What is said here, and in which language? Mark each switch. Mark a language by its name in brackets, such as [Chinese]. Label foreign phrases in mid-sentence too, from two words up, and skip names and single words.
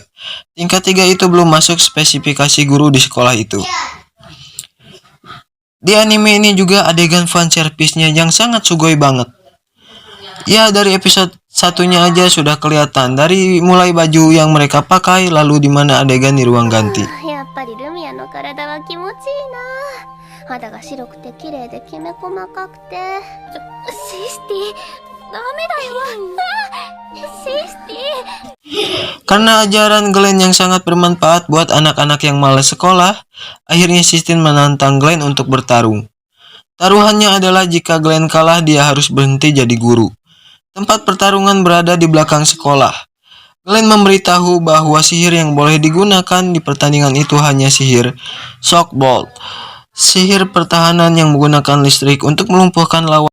[Indonesian] Tingkat 3 itu belum masuk spesifikasi guru di sekolah itu. Di anime ini juga adegan fanservice-nya yang sangat sugoi banget. Ya, dari episode satunya aja sudah kelihatan, dari mulai baju yang mereka pakai, lalu di mana adegan di ruang ganti. [Japanese] やっぱりルミアの体は気持ちいいな。肌が白くて綺麗できめ細かくて。システィ、ダメだよ。システィ。 [Indonesian] Karena ajaran Glenn yang sangat bermanfaat buat anak-anak yang malas sekolah, akhirnya Sistine menantang Glenn untuk bertarung. Taruhannya adalah jika Glenn kalah, dia harus berhenti jadi guru. Tempat pertarungan berada di belakang sekolah. Glenn memberitahu bahwa sihir yang boleh digunakan di pertandingan itu hanya sihir Shock Bolt, sihir pertahanan yang menggunakan listrik untuk melumpuhkan lawan.